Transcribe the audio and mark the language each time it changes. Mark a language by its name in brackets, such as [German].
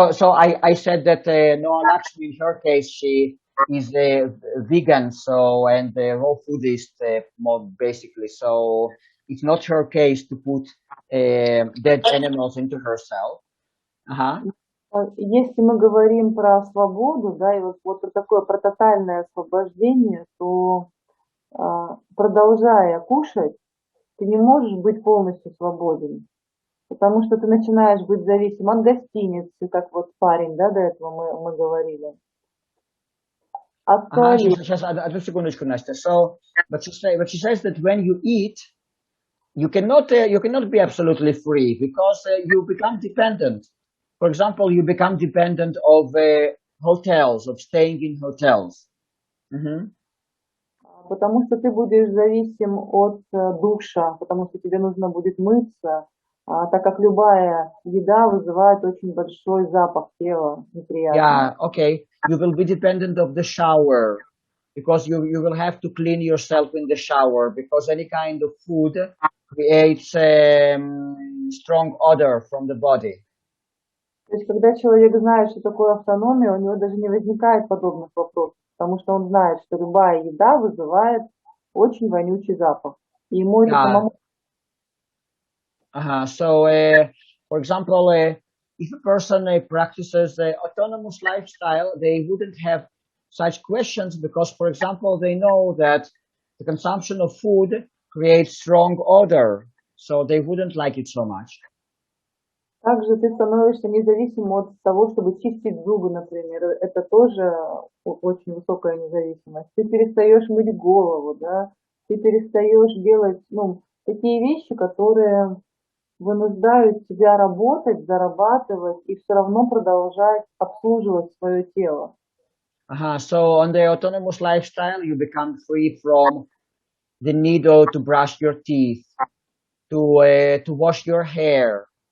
[English] So I said that no, actually in her case she is a vegan, so and raw foodist more basically, so it's not her case to put dead animals into herself. [Russian] Если мы говорим про свободу, да, и вот про такое, про тотальное освобождение, то продолжая кушать, ты не можешь быть полностью свободен, потому что ты начинаешь быть зависим от гостиницы, как вот парень, да, до этого мы говорили. Сейчас, одну секундочку, Настя. [English] So, but she says that when you eat, you cannot be absolutely free because you become dependent. For example, you become dependent of hotels, of staying in hotels. [Russian] Потому что ты будешь зависим от душа, потому что тебе нужно будет мыться, так как любая еда вызывает очень большой запах тела, неприятный. [English] Yeah, okay. You will be dependent of the shower because you will have to clean yourself in the shower because any kind of food, creates strong odor from the body. [Russian] То есть, когда человек знает, что такое автономия, у него даже не возникает подобных вопросов, потому что он знает, что любая еда вызывает очень вонючий запах. И ему это самому... [English] So, for example, if a person practices autonomous lifestyle, they wouldn't have such questions because, for example, they know that the consumption of food creates strong odor, so they wouldn't like it so much. [Russian] Также ты становишься независим от того, чтобы чистить зубы, например. Это тоже очень высокая независимость. Ты перестаешь мыть голову, да? Ты перестаешь делать, такие вещи, которые вынуждают тебя работать, зарабатывать и все равно продолжать обслуживать свое тело. [English] So on the autonomous lifestyle, you become free from the need to brush your teeth, to wash your hair.